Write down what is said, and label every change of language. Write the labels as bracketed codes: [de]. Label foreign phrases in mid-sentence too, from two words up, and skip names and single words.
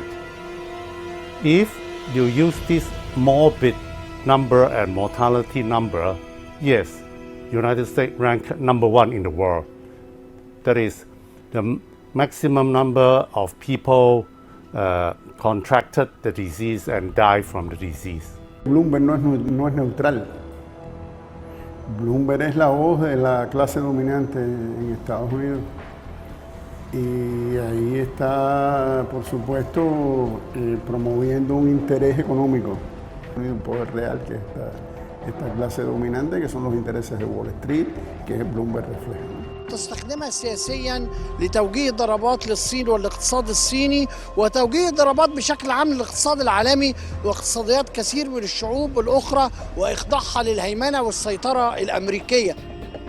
[en] If you use this morbid number and mortality number, yes, United States ranked number one in the world. That is the maximum number of people contracted the disease and died from the disease. [es] Blumenberg no es neutral. Blumenberg es la voz de la clase dominante en Estados Unidos. Y ahí está, por supuesto, promoviendo un interés económico, un poder real que esta clase dominante, que son los intereses de Wall Street, que es Bloomberg refleja. [ar] تستخدمها سياسيا لتوجيه ضربات للصين والاقتصاد الصيني وتوجيه ضربات بشكل عام للاقتصاد العالمي واقتصاديات كثير من الشعوب الأخرى وإخضاعها للهيمنة والسيطرة الأمريكية.